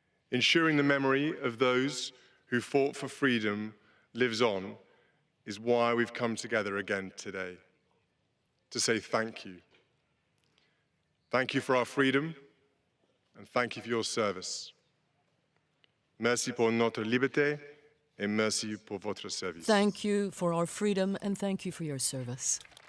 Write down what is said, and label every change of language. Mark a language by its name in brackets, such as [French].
[English] Ensuring the memory of those who fought for freedom lives on is why we've come together again today, to say thank you. Thank you for our freedom, and thank you for your service. [French] Merci pour notre liberté, et merci pour votre service. [English] Thank you for our freedom, and thank you for your service.